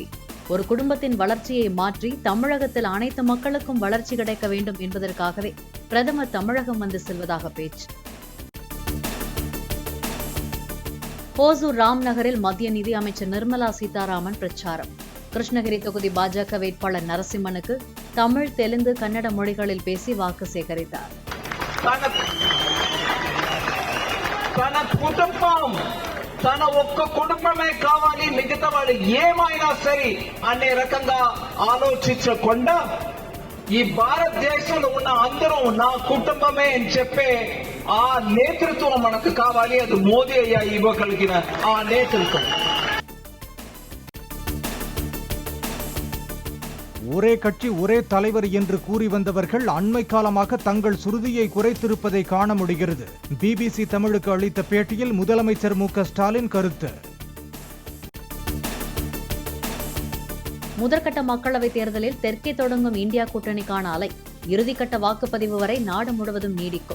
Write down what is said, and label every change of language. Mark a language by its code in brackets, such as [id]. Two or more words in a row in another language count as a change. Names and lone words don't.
[ta] ஒரு குடும்பத்தின் வளர்ச்சியை மாற்றி தமிழகத்தில் அனைத்து மக்களுக்கும் வளர்ச்சி கிடைக்க வேண்டும் என்பதற்காகவே பிரதமர் தமிழகம் வந்து செல்வதாக பேச்சு. ஓசூர் ராம் நகரில் மத்திய நிதி அமைச்சர் நிர்மலா சீதாராமன் பிரச்சாரம். கிருஷ்ணகிரி தொகுதி பாஜக வேட்பாளர் நரசிம்மனுக்கு தமிழ், தெலுங்கு, கன்னட மொழிகளில் பேசி வாக்கு சேகரித்தார். [te] తన ఒక్క కుటుంబమే కావాలి, మిగతా వాళ్ళు ఏమైనా సరే అనే రకంగా ఆలోచించకుండా ఈ భారతదేశంలో ఉన్న అందరూ నా కుటుంబమే అని చెప్పే ఆ నేతృత్వం మనకు కావాలి. అది మోదీ అయ్యా ఇవ్వగలిగిన ఆ నేతృత్వం. [ta] ஒரே கட்சி ஒரே தலைவர் என்று கூறி வந்தவர்கள் அண்மை காலமாக தங்கள் சுருதியை குறைத்திருப்பதை காண முடிகிறது. பிபிசி தமிழுக்கு அளித்த பேட்டியில் முதலமைச்சர் மு.க.ஸ்டாலின் கருத்து. முதற்கட்ட மக்களவைத் தேர்தலில் தெற்கே தொடங்கும் இந்தியா கூட்டணிக்கான அலை இறுதிக்கட்ட வாக்குப்பதிவு வரை நாடு முழுவதும் நீடிக்கும்.